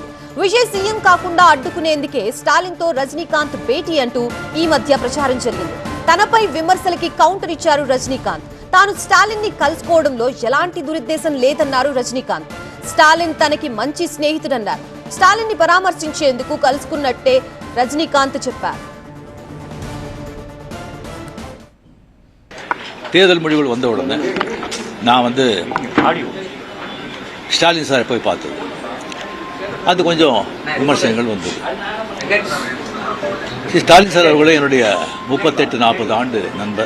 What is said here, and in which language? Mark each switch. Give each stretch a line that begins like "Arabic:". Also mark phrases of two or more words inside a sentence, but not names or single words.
Telugu: విజయ్ సీఎం కాకుండా అడ్డుకునేందుకే స్టాలిన్ తో రజనీకాంత్ భేటీ అంటూ ఈ మధ్య ప్రచారం జరిగింది. తనపై విమర్శలకి కౌంటర్ ఇచ్చారు రజనీకాంత్. తాను స్టాలిన్ ని కలుసుకోవడంలో ఎలాంటి దురుద్దేశం లేదన్నారు రజనీకాంత్. స్టాలిన్ తనకి మంచి స్నేహితుడన్నారు. స్టాలిన్ ని పరామర్శించేందుకు కలుసుకున్నట్టే ரஜினிகாந்த் చెప్పారు.
Tamil: தேர்தல் முடிவுகள் வந்த உடனே நான் ஸ்டாலின் சாரை போய் பார்த்தது. அது கொஞ்சம் விமர்சனங்கள் வந்தது. ஸ்டாலின் சார் அவர்களே என்னுடைய 38-40 ஆண்டு நண்பர்.